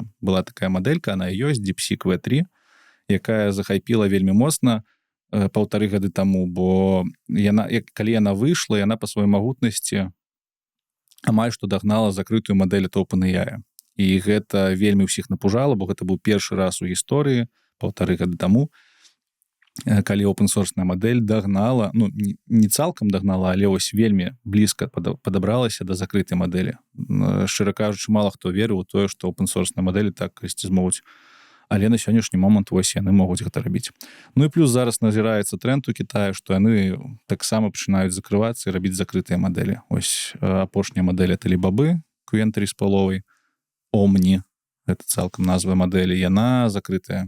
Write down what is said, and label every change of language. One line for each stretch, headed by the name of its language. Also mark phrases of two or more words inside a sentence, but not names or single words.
Belarusian: Была такая мадэлька, она ёсць, DeepSeek V3, якая захайпіла вельмі моцна 1,5 гады таму, бо калі яна выйшла, яна па сваёй магутнасці амаль што дагнала закрытую мадэль ад OpenAI. І гэта вельмі ўсіх напужала, бо гэта быў першы раз у гісторыі 1,5 гады таму, калі open-source мадэль дагнала, не цалкам дагнала, але ось вельмі блізка падабралася да закрытай мадэлі. Шчыра кажучы, мала хто верыў у тое, што open-source мадэлі так калісьці змогуць. Але на сённяшні момант вось яны могуць гэта рабіць. І плюс зараз назіраецца тренд у Кітаі, што яны таксама пачынаюць закрывацца і рабіць закрытыя мадэлі. Ось апошняя мадэль ад Alibaba, Qwen 3,5, Omni, гэта цалкам назва мадэлі, яна закрытая.